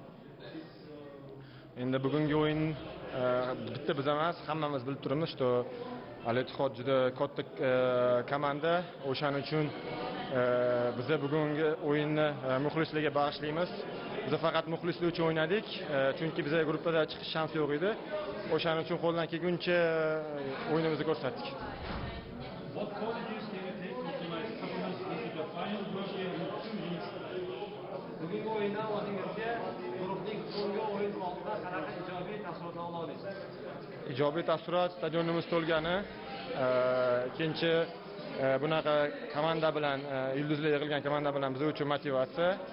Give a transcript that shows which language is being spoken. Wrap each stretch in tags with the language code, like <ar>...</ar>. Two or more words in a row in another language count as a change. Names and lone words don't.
<uz>Endi bugungi o'yin bitta biz emas, hammamiz bilib turibmiz, что Ittihod juda katta komanda. O'shaning uchun biz bugungi o'yinni muxlislarga bag'ishlaymiz. Biz faqat muxlislar uchun o'ynadik, chunki bizga gruppada chiqish shansi yo'q edi. O'shaning uchun qo'ldan kelguncha o'yinimizni ko'rsatdik.</uz> <en>What qualities can you take from tonight's performance into the final group game in 2 weeks?</en> <uz>Bugungi o'yindan o'zingizga guruhning so'nggi o'yin oldida qanaqa ijobiy taassurotlar olasiz? Ijobiy taassurot stadionimiz to'lgani, ikkinchi bunaqa komanda bilan, yulduzlar yig'ilgan komanda bilan biz uchun motivatsiya.</uz>